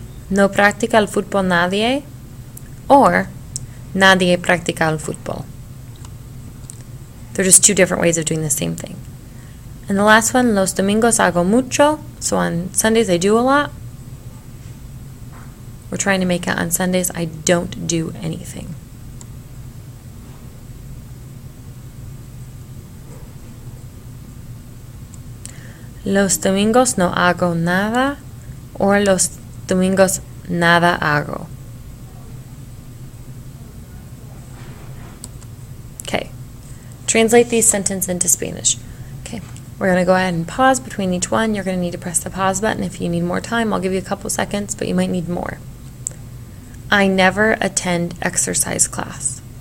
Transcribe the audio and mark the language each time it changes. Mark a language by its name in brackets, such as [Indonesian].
[Spanish] No practica el fútbol nadie, or nadie practica el fútbol. [English] They're just two different ways of doing the same thing. And the last one, [Spanish] los domingos hago mucho. [English] So on Sundays I do a lot. We're trying to make it on Sundays I don't do anything. [Spanish] Los domingos no hago nada, or los domingos nada hago. [English] Okay, translate these sentences into Spanish. Okay, we're going to go ahead and pause between each one. You're going to need to press the pause button. If you need more time, I'll give you a couple seconds, but you might need more. I never attend exercise class.